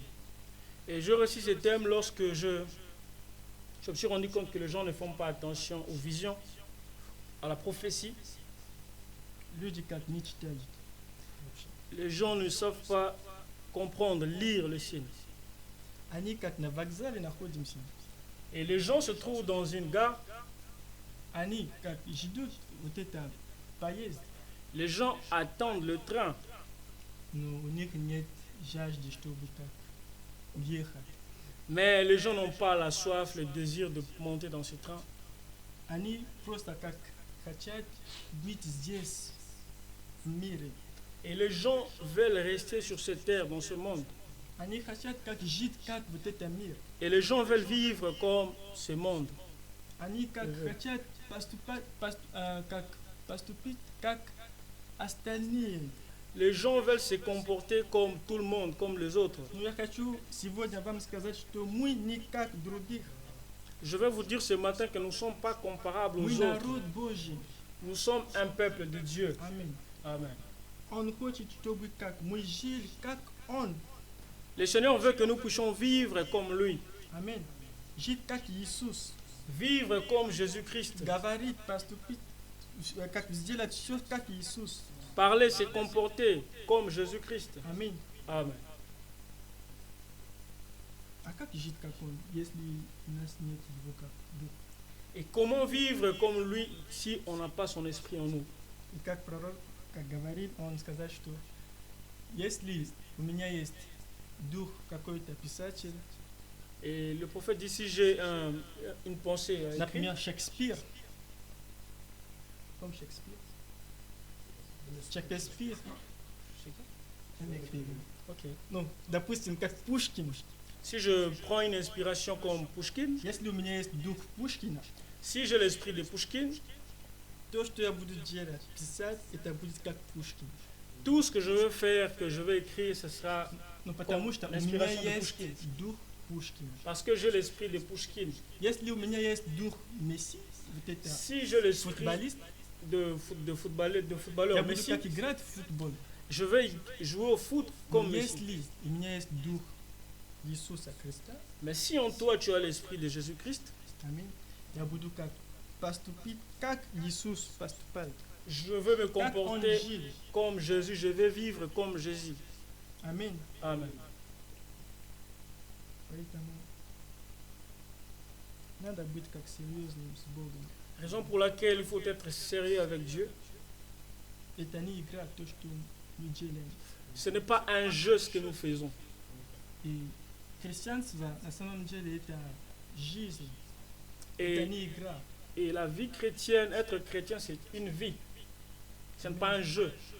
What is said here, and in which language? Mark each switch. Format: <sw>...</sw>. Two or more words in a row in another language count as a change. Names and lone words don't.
<fr>Et je récite ce thème lorsque je me suis rendu compte que les gens ne font pas attention aux visions, à la prophétie.</fr> <ru>Люди как не читают.</ru> <fr>Les gens ne savent pas comprendre, lire le signe.</fr> <ru>Они как на вокзале находимся.</ru> <fr>Et les gens se trouvent dans une gare.</fr> <ru>Они как ждут вот это поезд,</ru> <fr>Les gens attendent le train,</fr> <ru>но у них нет жажды, чтобы так уехать.</ru> <fr>mais les gens n'ont pas la soif, le désir de monter dans ce train.</fr> <ru>Они просто как хотят быть здесь, в мире.</ru> <fr>Et les gens veulent rester sur cette terre, dans ce monde.</fr> <ru>Они хотят как жить, как вот это мир.</ru> <fr>Et les gens veulent vivre comme ce monde.</fr> <ru>Они как хотят как поступить, как остальные.</ru> <fr>Les gens veulent se comporter comme tout le monde, comme les autres.</fr> <ru>Но я хочу сегодня вам сказать, что мы не как других.</ru> <fr>Je vais vous dire ce matin que nous ne sommes pas comparables</fr> <ru>Мы</ru> <fr>aux autres.</fr> <ru>народ Божий.</ru> <fr>Nous sommes un peuple de Dieu.</fr> <ru>Аминь.</ru> <fr>Amen.</fr> <ru>Он хочет, чтобы как мы жили, как Он.</ru> <fr>Le Seigneur veut que nous puissions vivre comme lui,</fr> <ru>Аминь. Жить как Иисус.</ru> <fr>vivre comme Jésus-Christ,</fr> <ru>Говорить, поступить, как сделать все как Иисус.</ru> <fr>parler, se comporter comme Jésus-Christ.</fr> <ru>Аминь.</ru> <fr>Amen.</fr> <ru>А как жить как Он, если у нас нет Его как Дух?</ru> <fr>Et comment vivre comme lui si on n'a pas son esprit en nous?</fr> <ru>И как пророк, как говорит, он сказал, что если у меня есть дух какой-то писатель,</ru> <fr>Et le prophète dit, si j'ai une pensée à écrire,</fr> <ru>например, Шекспир, comme Шекспир, Шекспир, он écrivain. ok. Ну, допустим, как Пушкин,</ru> <fr>Si je prends une inspiration comme Pushkin,</fr> <ru>если у меня есть дух Пушкина,</ru> <fr>si j'ai l'esprit de Pushkin,</fr> <ru>то, что я буду делать, писать, это будет как Пушкин.</ru> <fr>tout ce que je veux faire, que je vais écrire, ce sera</fr> <ru>Ну, потому</ru> <fr>Comme</fr> <ru>что у меня</ru> <fr>l'inspiration de</fr> <ru>есть Пушкин. дух Пушкина.</ru> <fr>parce que j'ai l'esprit de Pushkin.</fr> <ru>Если у меня есть дух Месси, вот это</ru> <fr>Si j'ai l'esprit</fr> <ru>футболист,</ru> <fr>de</fr> <ru>я</ru> <fr>footballeur</fr> <ru>буду</ru> <fr>Messi,</fr> <ru>как играть в футбол.</ru> <fr>je vais jouer au foot</fr> <ru>Но</ru> <fr>comme Messi.</fr> <ru>если у меня есть дух Иисуса Христа,</ru> <fr>Mais si en toi tu as l'esprit de Jésus-Christ,</fr> <ru>аминь, я буду как поступить, как Иисус поступает,</ru> <fr>je veux me</fr> <ru>как Он</ru> <fr>comporter</fr> <ru>жил.</ru> <fr>comme Jésus, je vais vivre comme Jésus.</fr> <ru>Аминь.</ru> <fr>Amen.</fr> <ru>Поэтому надо быть как серьезным с Богом.</ru> <fr>Raison pour laquelle il faut être sérieux avec Dieu.</fr> <ru>Это не игра, то, что мы делаем.</ru> <fr>Ce n'est pas un jeu ce que nous faisons.</fr> <ru>И христианство на самом деле это жизнь, это</ru> <fr>Et,</fr> <ru>не игра.</ru> <fr>et la vie chrétienne, être chrétien, c'est une vie. Ce n'est pas un jeu.</fr>